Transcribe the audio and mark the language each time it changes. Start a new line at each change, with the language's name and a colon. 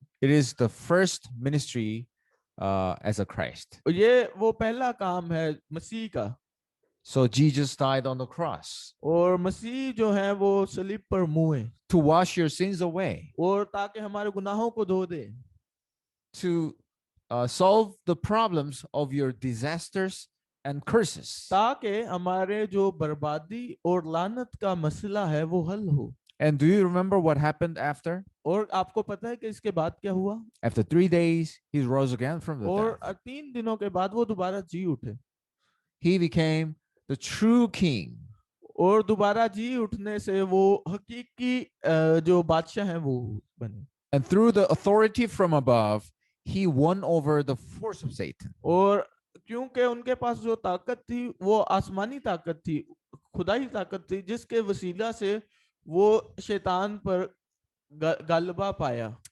English: It is the first ministry as a Christ.
Hindi: ये वो पहला काम है मसीह का,
English: So Jesus died on the cross
Hindi: और मसीह जो है वो सलीब पर मुए,
English: to wash your sins away,
Hindi: और ताकि हमारे गुनाहों को धो दे,
English: to solve the problems of your disasters and curses.
Hindi: ताकि हमारे जो बर्बादी और लानत का मसला है वो हल हो।
English: And do you remember what happened after?
Hindi: और आपको पता है कि इसके बाद क्या हुआ?
English: After 3 days, he rose again from the
Hindi: और
English: dead.
Hindi: 3 दिनों के बाद वो दोबारा जी उठे,
English: He became the true king.
Hindi: और दोबारा जी उठने से वो हकीकी जो बादशाह हैं वो बने,
English: And through the authority from above, he won over the force of Satan.
Hindi: और क्योंकि उनके पास जो ताकत थी वो आसमानी ताकत थी, खुदाई ताकत थी, जिसके वसीला से वो शैतान पर गलबा पाया।